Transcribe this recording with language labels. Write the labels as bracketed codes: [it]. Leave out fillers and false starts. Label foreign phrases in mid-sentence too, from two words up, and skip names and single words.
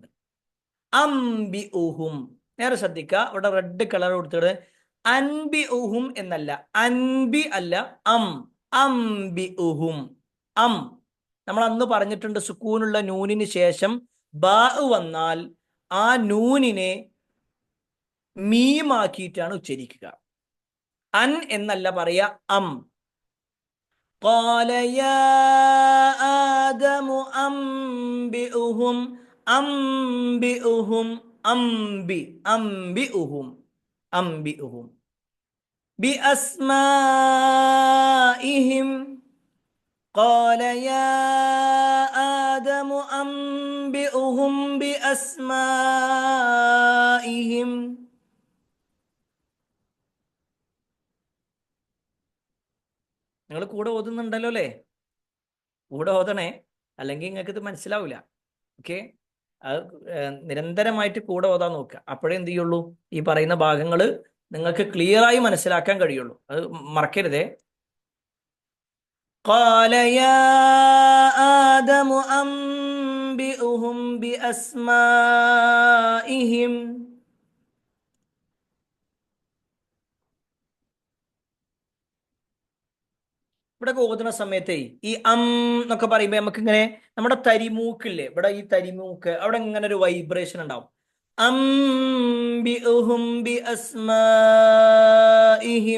[ml] അംബി ഉഹും, നേരെ ശ്രദ്ധിക്കുക, ഇവിടെ റെഡ് കളർ കൊടുത്തിട്ട് അൻബി ഉഹും എന്നല്ല, അൻബി അല്ല, അംബി ഉഹും. നമ്മൾ അന്ന് പറഞ്ഞിട്ടുണ്ട്, സുക്കൂനുള്ള നൂനിന് ശേഷം ബാ വന്നാൽ ആ നൂനിനെ മീമാക്കിയിട്ടാണ് ഉച്ചരിക്കുക. അൻ എന്നല്ല പറയാ, [ar] قال يا آدم أنبئهم أنبئهم بأسمائهم قال يا آدم أنبئهم بأسمائهم. [ml] നിങ്ങൾ കൂടെ ഓതുന്നുണ്ടല്ലോ അല്ലേ? കൂടെ ഓതണേ, അല്ലെങ്കിൽ നിങ്ങൾക്ക് ഇത് മനസ്സിലാവില്ല. ഓക്കെ, അത് നിരന്തരമായിട്ട് കൂടെ ഓതാൻ നോക്കുക. അപ്പോഴേ എന്ത് ചെയ്യുള്ളൂ, ഈ പറയുന്ന ഭാഗങ്ങൾ നിങ്ങൾക്ക് ക്ലിയറായി മനസ്സിലാക്കാൻ കഴിയുള്ളൂ. അത് മറക്കരുതേ. [ar] قال يا آدم أنبئهم بأسمائهم. [ml] ഇവിടെ ഓതുന്ന സമയത്തേ ഈ എന്നൊക്കെ പറയുമ്പോൾ നമുക്ക് ഇങ്ങനെ നമ്മുടെ തരിമൂക്കില്ലേ, ഇവിടെ ഈ തരിമൂക്ക് അവിടെ ഇങ്ങനെ ഒരു വൈബ്രേഷൻ ഉണ്ടാവും. [ar] أنبئهم بأسمائهم.